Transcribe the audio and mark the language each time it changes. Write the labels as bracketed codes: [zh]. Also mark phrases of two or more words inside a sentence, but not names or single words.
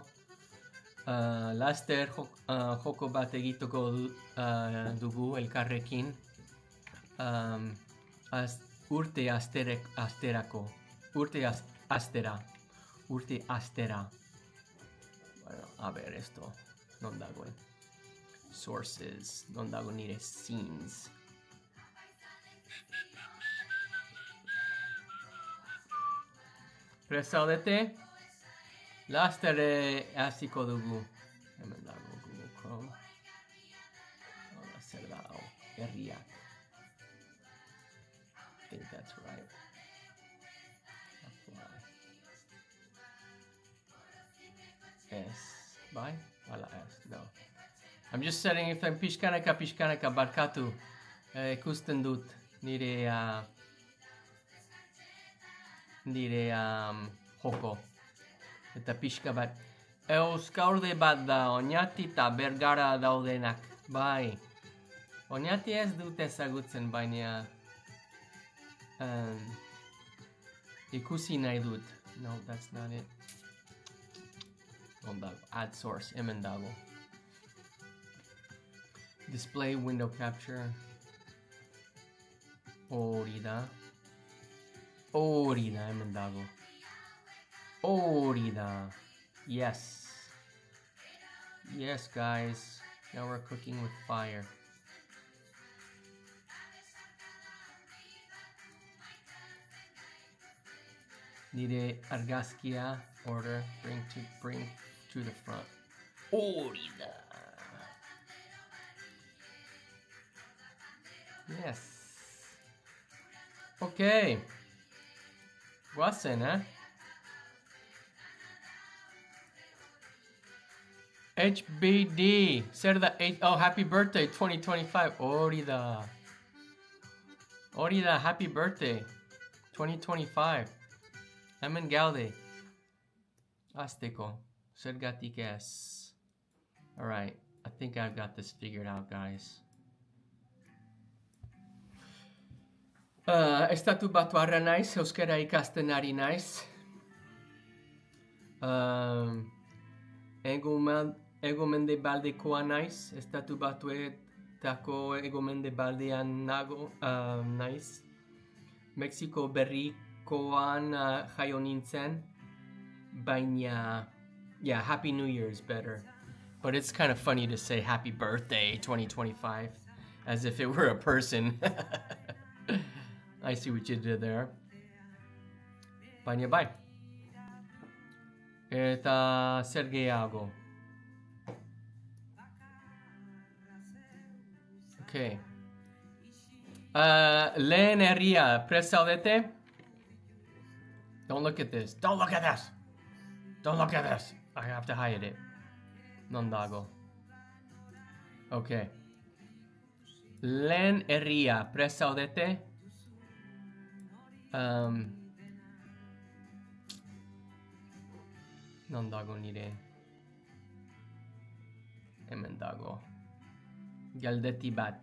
[eu] Laster joko bat egiteko dugu elkarrekin. Urte asterako. Urte astera. [es] Bueno, a ver esto. [eu] Non dagoen. Sources. Non dago nire scenes. Presaudete. Laster hasiko dugu. Hemen dago Google Chrome. Hola, zer da hau. Herriak. [en] I think that's right. Apply. S. [eu] Bai? Hala S. No. [en] I'm just setting if I'm [eu] pixkanaka barkatu. Ikusten dut nire joko. Eta pixka bat. Euskaurde bat da, Oñati eta Bergara daudenak. Bai. Oñati ez dut ezagutzen, baina ikusi nahi dut. [en] No, that's not it. Ondago. Add source. [eu] Hemen dago. [en] Display window capture. [eu] Hori da. Hemen dago. Hori da. [en] Yes. Yes, guys. Now we're cooking with fire. [eu] Nire argazkia [en] order bring to the front. [eu] Hori da. Yes. Okay. Guazen, HBD. Zer da, [en] oh, happy birthday 2025. [eu] Hori da, [en] happy birthday 2025. [eu] Hemen gaude. Azteko. Zergatik ez. [en] Alright, I think I've got this figured out, guys. [eu] Estatu batuarra naiz, euskara ikasten ari naiz. Ego mendebaldekoa naiz, estatu batuetako ego mendebaldean naiz. Mexiko berrikoan jaio nintzen, baina, [en] yeah, Happy New Year is better. But it's kind of funny to say Happy Birthday 2025, as if it were a person. I see what you did there. [eu] Baina bai. Eta zer gehiago. Okay. Lehen herria, prest zaudete? [en] Don't look at this. Don't look at this. Don't look at this. I have to hide it. [eu] Non dago. Okay. Lehen herria, prest zaudete? Non dago nire. Hemen dago. Galdeti bat.